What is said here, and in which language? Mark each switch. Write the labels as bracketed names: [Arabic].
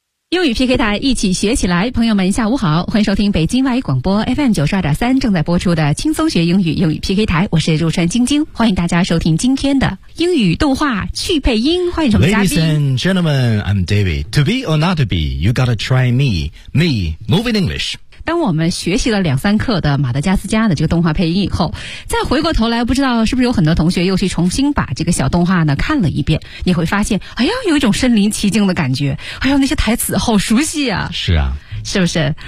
[Chinese] 英语 PK 台一起学起来，朋友们下午好，欢迎收听北京外语广播 FM92.3 正在播出的轻松学英语英语 PK 台，我是入川晶晶，欢迎大家收听今天的英语动画去配音，欢迎什么嘉宾。 [English] Ladies and gentlemen, I'm David. To be or not to be, you gotta try me. Me, moving English. [Chinese] 当我们学习了两三课的马达加斯加的这个动画配音以后，再回过头来，不知道是不是有很多同学又去重新把这个小动画呢看了一遍，你会发现，哎呀，有一种身临其境的感觉，哎呀，那些台词好熟悉啊。是啊。是不是？